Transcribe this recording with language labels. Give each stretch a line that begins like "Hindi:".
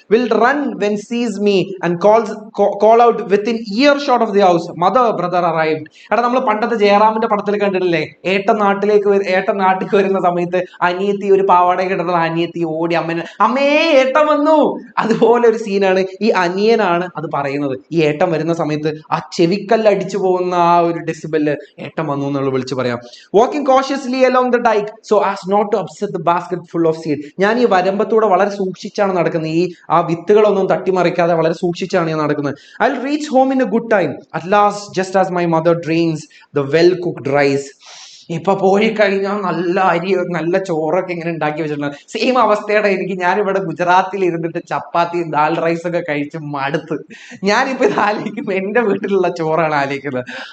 English: Will run when sees me and call out within earshot of the house, mother brother arrived.
Malayalam: എടാ, നമ്മൾ പണ്ടത്തെ ജയറാമിന്റെ പടത്തിൽ കണ്ടിട്ടില്ലേ? ഏട്ടൻ നാട്ടിലേക്ക് വരുന്ന സമയത്ത് അനിയത്തി ഒരു പാവാടയൊക്കെ ഇട്ടിട്ടുള്ള അനിയത്തി ഓടി അമ്മേ ഏട്ടൻ വന്നു. അതുപോലെ ഒരു സീനാണ്. ഈ അനിയനാണ് അത് പറയുന്നത്. ഈ ഏട്ടൻ വരുന്ന സമയത്ത് ആ ചെവിക്കല്ല് അടിച്ചു പോകുന്ന ആ ഒരു ഡെസിബല് ഏട്ടൻ വന്നു എന്നുള്ള വിളിച്ചു പറയാം.
English: Walking cautiously along the dike so as not to upset the basket full of seed.
Malayalam: ഞാൻ ഈ വരമ്പത്തൂടെ വളരെ സൂക്ഷിച്ചാണ് നടക്കുന്നത്. ഈ ആ വിത്തുകളൊന്നും തട്ടിമറിക്കാതെ വളരെ സൂക്ഷിച്ചാണ് ഞാൻ നടക്കുന്നത്.
English: I'll reach home in a good time at last, just as my mother drains the well cooked rice.
Malayalam: ഇപ്പൊ പോയി കഴിഞ്ഞാൽ നല്ല അരി, നല്ല ചോറൊക്കെ ഇങ്ങനെ ഉണ്ടാക്കി വെച്ചിട്ടുണ്ട്. സെയിം അവസ്ഥയുടെ എനിക്ക്. ഞാനിവിടെ ഗുജറാത്തിൽ ഇരുന്നിട്ട് ചപ്പാത്തിയും ദാൽ റൈസ് ഒക്കെ കഴിച്ച് മടുത്ത് ഞാനിപ്പോ ഇത് ആലോചിക്കുമ്പോ എന്റെ വീട്ടിലുള്ള ചോറാണ് ആലോചിക്കുന്നത്.